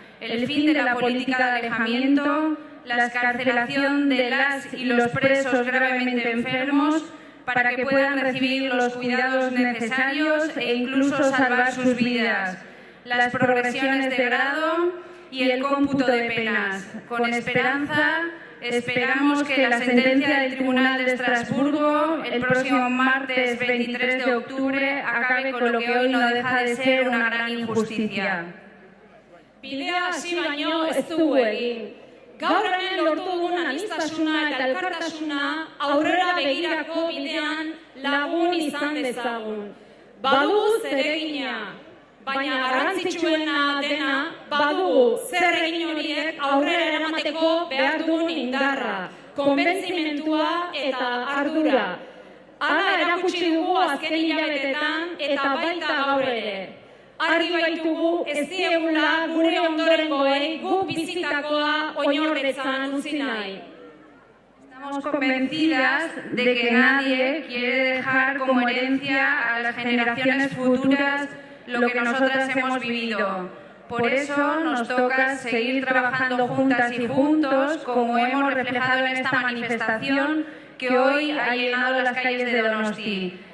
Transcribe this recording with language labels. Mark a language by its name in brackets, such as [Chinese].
[Spanish] El fin de la política de alejamiento, la excarcelación de las y los presos gravemente enfermos para que puedan recibir los cuidados necesarios e incluso salvar sus vidas, las progresiones de grado y el cómputo de penas. Con esperanza, esperamos que la sentencia del Tribunal de Estrasburgo el próximo martes 23 de octubre acabe con lo que hoy no deja de ser una gran injusticia. [Basque] Bidea hasi baino ez dugu egin. Gaur hemen lortu dugun aniztasuna eta elkartasuna aurrera begirako bidean lagun izan dezagun. Badugu zeregina, baina garrantzitsuena dena badugu zer egin horiek aurrera eramateko behar dugun indarra, konbentzimendua eta ardura. Hala erakutsi dugu azken hilabetetan eta baita gaur ere. Argi baitugu ez diegula gure ondorengoei guk bizitakoa oinordetzan utzi nahi. [Spanish] Estamos convencidas de que nadie quiere dejar como herencia a las generaciones futuras lo que nosotras hemos vivido. Por eso nos toca seguir trabajando juntas y juntos, como hemos reflejado en esta manifestación que hoy ha llenado las calles de Donosti.